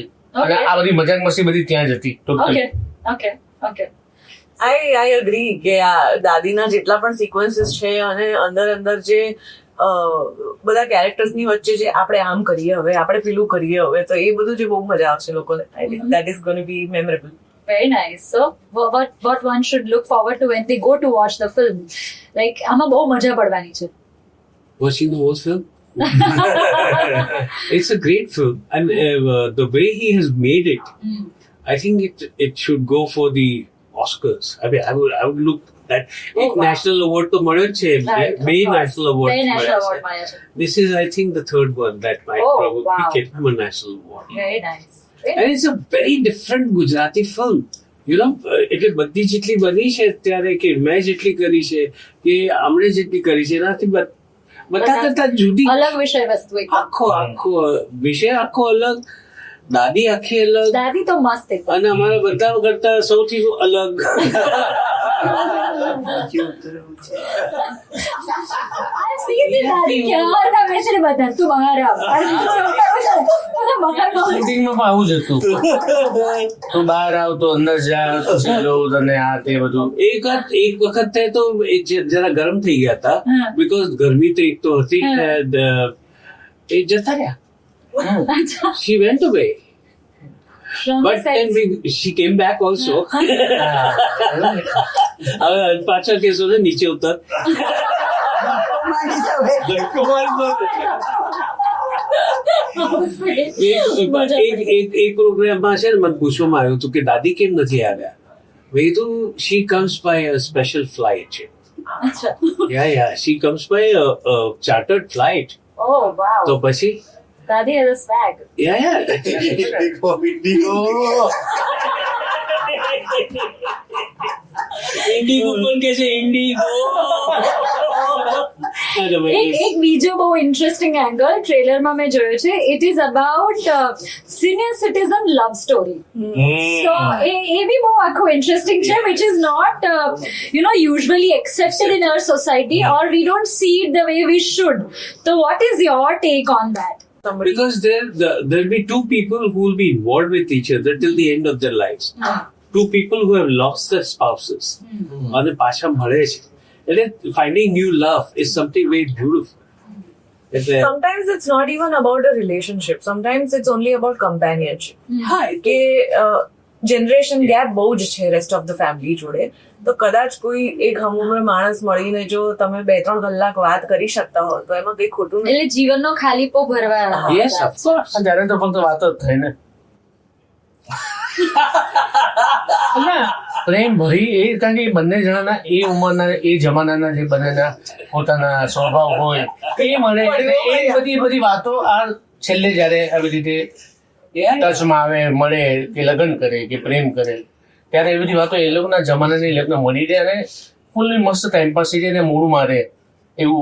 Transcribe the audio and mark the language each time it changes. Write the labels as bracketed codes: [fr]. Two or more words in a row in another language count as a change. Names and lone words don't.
[gu] અને આ બધી મજાક મસ્તી બધી ત્યાં જ હતી ટોટલી. ઓકે ઓકે. [en] I agree [gu] કે આ દાદીના જેટલા પણ સિક્વન્સીસ છે અને અંદર જે બધા કેરેક્ટર્સની વચ્ચે જે આપણે આમ કરીએ હવે, આપણે પેલું કરીએ હવે, તો એ બધું જે બહુ મજા આવશે લોકોને. [en] I think that is going to be memorable. Very nice. So, what one should look forward to when they go to watch the film? Like, [gu] આમાં બહુ મજા પડવાની છે. [en] Watching the whole film. It's a great film, and the way he has made it, I think it should go for the Oscars. I mean, I would look that wow. national award [gu] to મળ્યો છે, [en] Right, of main course. national award. Very national [gu] મળ્યો [en] award [gu] છે. મળ્યો છે. [en] This is, I think, the third one that might Oh, probably wow. get him a national award. Very nice. And it's a very different Gujarati film. You know, [gu] એટલે બધી જેટલી બની છે અત્યારે કે મેં જેટલી કરી છે કે આમણે જેટલી કરી છે એનાથી બધા કરતા જુદી. અલગ વિષય વસ્તુ એક. આખો વિષય આખો અલગ, દાદી આખી અલગ, દાદી તો મસ્ત એકદમ. અને અમારા બધા કરતા સૌથી અલગ. [en] I've seen the [gu] દાદી ક્યારના બેસીને બધા તું બહાર આવ. શૂટિંગમાં પણ આવું જ હતું. તું બહાર આવ તો અંદર જા, પછી લો તને આ તે બધું. એક વખત તો જરા ગરમ થઈ ગયા હતા, બીકોઝ ગરમી તો એક તો હતી, એ જતા રહ્યા. [en] She went away. But then she came back also. [gu] હવે પાછળ કેસો ને નીચે ઉતર. એક પ્રોગ્રામમાં છે ને મને પૂછવામાં આવ્યું હતું કે દાદી કેમ નથી આવ્યા. મેં કીધું [en] she comes by a special flight. Yeah, she comes by a chartered flight. Oh, wow. [gu] તો પછી [en] દાદી has a swag. Yeah. [gu] ઇન્ડિગો પણ કે છે ઇન્ડિગો. એક બીજો બહુ ઇન્ટરેસ્ટિંગ એંગલ ટ્રેલરમાં મેં જોયો છે. [en] It is about senior citizen love story. સો [gu] એ બી બહુ આખું ઇન્ટરેસ્ટિંગ છે, [en] which is not usually accepted in our society, or we don't see it the way we should. તો what is your take on that? Because there'll be two people who will be involved with each other till the end of their lives. Two people who have lost their spouses. [gu] અને પાછા મળે છે. [en] એટલે finding new love is something very beautiful. Sometimes it's not even about a relationship. Sometimes it's only about companionship. [gu] કે [en] generation gap [gu] બહુ જ છે [en] rest of the family [gu] જોડે. તો કદાચ કોઈ એક હમુમર માણસ મળીને જો તમે 2-3 કલાક વાત કરી શકતા હો તો એમાં કઈ ખોટું નથી. એટલે જીવનનો ખાલીપો ભરવા. [en] Yes, of course. [gu] ત્યારે તો ફક્ત વાત જ થઈ ને. પ્રેમ ભરી એ, કારણ કે બંને જણાના એ ઉંમરના એ જમાનાના જે બંનેના પોતાના સ્વભાવ હોય એ મળે, એ બધી વાતો આ છેલ્લે જયારે આવી રીતે ટચમાં આવે, મળે કે લગ્ન કરે કે પ્રેમ કરે, ત્યારે એ બધી વાતો એ લોકોના જમાનાની એ લોકોને મળી રહે અને ફૂલ્લી મસ્ત ટાઈમપાસ થઈ જાય ને મૂળ મારે એવું.